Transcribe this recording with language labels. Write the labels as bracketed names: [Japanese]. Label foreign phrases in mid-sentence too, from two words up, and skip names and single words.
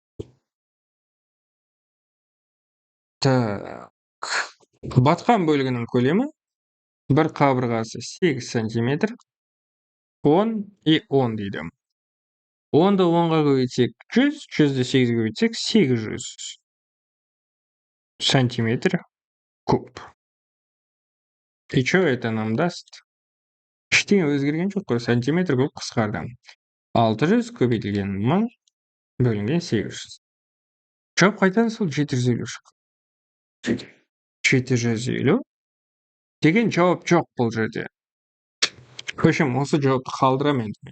[Kazakh] Батқан бөлігінің көлемі бір қабырғасы 8 сантиметр, 10 и 10 дейді. 10-ды 10-ға көбейтсек 100, 100-ді 8-ге көбейтсек 800 сантиметр куб. [Russian] И что это нам даст? [Kazakh] Ештеңе өзгерген жоқ қой, сантиметр куб қысқарды. 600 көбейтілген 1000 бөлінген 800. Жауап қайтадан сол 750 шықты. 750 деген жауап жоқ бұл жерде. [Russian] В общем, [Kazakh] осы жауапты қалдырам енді.